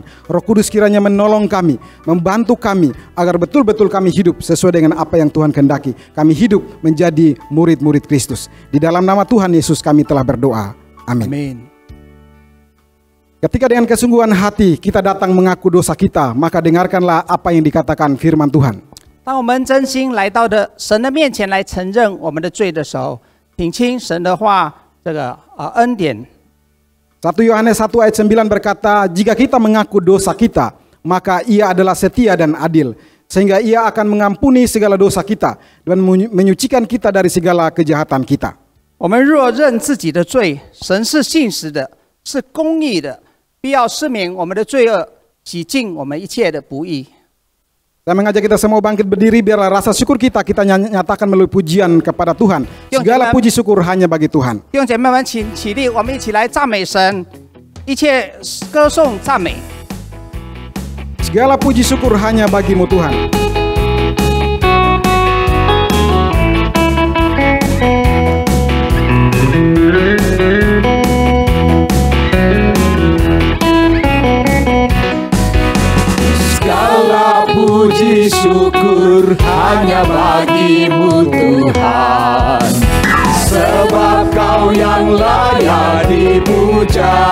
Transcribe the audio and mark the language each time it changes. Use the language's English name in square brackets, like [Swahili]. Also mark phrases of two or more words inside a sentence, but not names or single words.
[Indonesian] Roh Kudus kiranya menolong kami, membantu kami, agar betul-betul kami hidup sesuai dengan apa yang Tuhan kehendaki. Kami hidup menjadi murid-murid Kristus. Di dalam nama Tuhan Yesus kami telah berdoa. Amin. Amin. Ketika dengan kesungguhan hati kita datang mengaku dosa kita, maka dengarkanlah apa yang dikatakan firman Tuhan. [Chinese] 当我们真心来到神的面前来承认我们的罪的时候，请听神的话，恩典。 [Indonesian] 1 Yohanes 1 ayat 9 berkata, jika kita mengaku dosa kita, maka Ia adalah setia dan adil, sehingga Ia akan mengampuni segala dosa kita dan menyucikan kita dari segala kejahatan kita. [Chinese] 我们若认自己的罪，神是信实的，是公义的，必要赦免我们的罪恶，洗净我们一切的不义。 [Indonesian] Saya mengajak kita semua bangkit berdiri, biarlah rasa syukur kita nyatakan melalui pujian kepada Tuhan. Segala puji syukur hanya bagi Tuhan. [Chinese] 弟兄姐妹们，请起立，我们一起来赞美神，一切歌颂赞美。 [Indonesian] Segala puji syukur hanya bagimu Tuhan. Puji syukur hanya bagimu Tuhan, sebab Kau yang layak dipuja.